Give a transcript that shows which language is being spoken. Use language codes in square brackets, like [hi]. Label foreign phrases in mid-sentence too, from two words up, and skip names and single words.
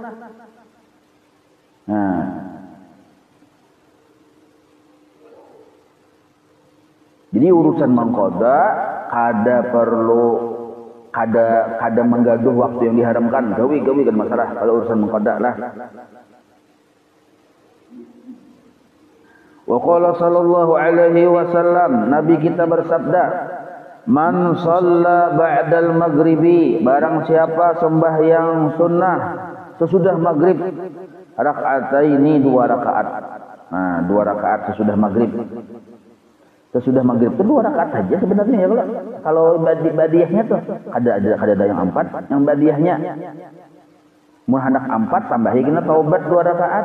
[bjn] Nah, jadi urusan mengqada kada menggaduh waktu yang diharamkan. Gawi kan masalah kalau urusan mengqada lah. [ar] Wa qala sallallahu alaihi wasallam, [bjn] Nabi kita bersabda, [ar] man shalla ba'dal maghribi, [bjn] barang siapa sembahyang sunnah sesudah maghrib, raka'ataini 2 rakaat. Nah, 2 rakaat sesudah maghrib. Sesudah maghrib itu 2 rakaat saja sebenarnya ya kalau badiahnya tuh ada yang 4, yang badiahnya mun hendak 4 tambahi kena taubat 2 rakaat.